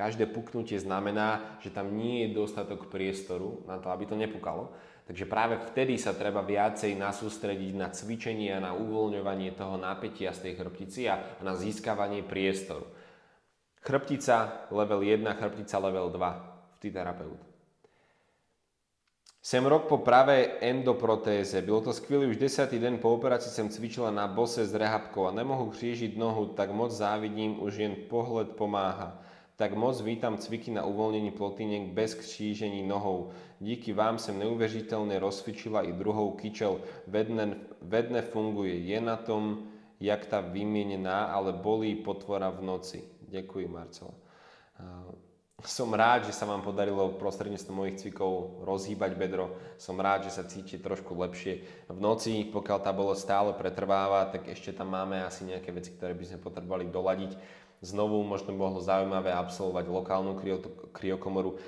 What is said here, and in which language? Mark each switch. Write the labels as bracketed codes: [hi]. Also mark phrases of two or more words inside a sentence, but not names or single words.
[sk] Každé puknutie znamená, že tam nie je dostatok priestoru na to, aby to nepukalo. Takže práve vtedy sa treba viacej nasústrediť na cvičenie a na uvoľňovanie toho napätia z tej chrbtici a na získavanie priestoru. Chrbtica level 1, chrbtica level 2 v T-Terapeut. [cs] Sem rok po pravej endoprotéze. Bylo to skvělé, už 10. den po operaci jsem cvičila na bose s rehabkou a nemohu křížit nohu, tak moc závidím, už jen pohled pomáhá. Tak moc vítám cviky na uvolnění plotýnek bez křížení nohou. Díky vám jsem neuvěřitelně rozcvičila i druhou kyčel. Ve dne funguje. Je na tom, jak ta vyměněná, ale bolí potvora v noci. Děkuji, Marcela. [sk] Som rád, že sa vám podarilo prostredníctvom mojich cvikov rozhýbať bedro. Som rád, že sa cítite trošku lepšie. V noci, pokiaľ tá bolesť stále pretrváva, tak ešte tam máme asi nejaké veci, ktoré by sme potrebovali doladiť. Znovu možno bolo zaujímavé absolvovať lokálnu kryokomoru.